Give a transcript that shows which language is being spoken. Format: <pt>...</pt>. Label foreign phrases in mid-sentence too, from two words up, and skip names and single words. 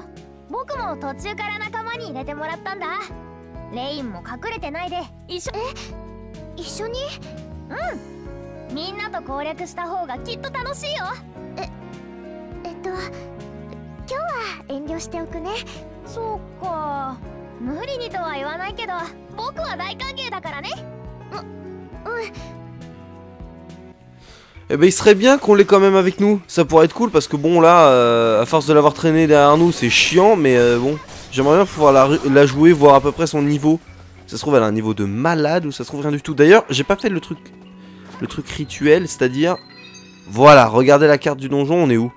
<ja>僕も途中から仲間に入れてもらったんだ。レインも隠れてないで一緒に？うん。みんなと攻略した方がきっと楽しいよ。今日は遠慮しておくね。そうか。無理にとは言わないけど、僕は大歓迎だからね。</ja> <fr>Eh ben il serait bien qu'on l'ait quand même avec nous, ça pourrait être cool parce que bon là, à force de l'avoir traîné derrière nous c'est chiant mais bon, j'aimerais bien pouvoir la jouer, voir à peu près son niveau. Ça se trouve elle a un niveau de malade ou ça se trouve rien du tout. D'ailleurs j'ai pas fait le truc rituel, c'est à dire, voilà, regardez la carte du donjon, on est où?</fr>